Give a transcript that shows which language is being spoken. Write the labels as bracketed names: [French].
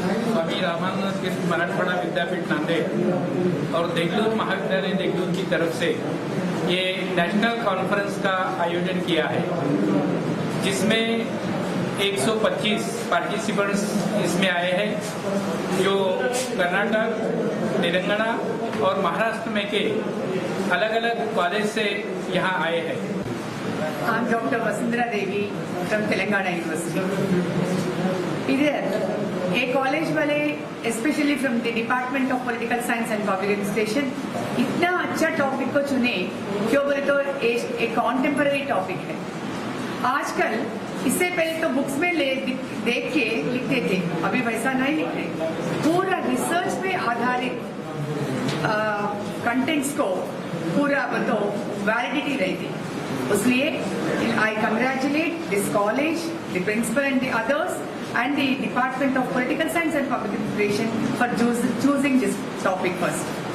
[Hindi] स्वामी रामानंद तीर्थ मराठवाड़ा विद्यापीठ नांदेड़ और देगलूर महाविद्यालय देगलूर की तरफ से ये नेशनल कॉन्फ्रेंस का आयोजन किया है जिसमें 125 पार्टिसिपेंट्स इसमें आए हैं जो कर्नाटक, तेलंगाना और महाराष्ट्र में के अलग अलग कॉलेज से यहाँ आए हैं. [English] I'm Dr. Vasundhara Devi from Telangana University. [Hindi] इधर एक कॉलेज वाले [English] specially from the department of political science and public administration [Hindi] इतना अच्छा टॉपिक को चुने क्यों बोले तो एक कॉन्टेम्पररी टॉपिक है. आजकल इससे पहले तो बुक्स में देख के लिखते थे, अभी वैसा नहीं लिख रहे. पूरा रिसर्च पे आधारित कंटेंट्स को पूरा तो वैलिडिटी रहती. इसलिए [English] I congratulate this college, the principal and the others and the Department of Political Science and Public Administration for choosing this topic first.